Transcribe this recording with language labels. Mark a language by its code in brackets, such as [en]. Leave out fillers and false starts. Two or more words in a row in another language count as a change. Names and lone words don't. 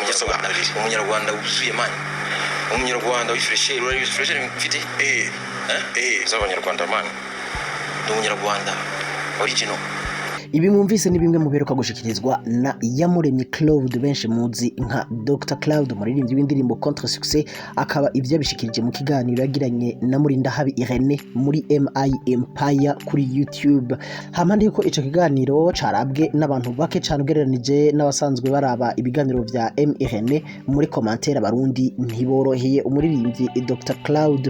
[rw] umunyarwanda wuzuye mani umunyarwanda w'ifresher uri fresher mfite z'abanyarwanda mani umunyarwanda original. [rn] Ibi mwumvise ni bimwe mu beruka gushikirizwa na Iyamuremye Claude benshi muzi nka Dr Claude umuririmbyi w'indirimbo Contre Succès, akaba ivyo bishikirije mu kiganiro yagiranye na Murindahabi Irene muri MI Empire kuri YouTube. Hamande yuko ico kiganiro carabwe n'abantu bake cyane ugereranije n'abasanzwe baraba ibiganiro vya Irene, muri commentaire Abarundi ntiboroheye umuririmbyi Dr Claude.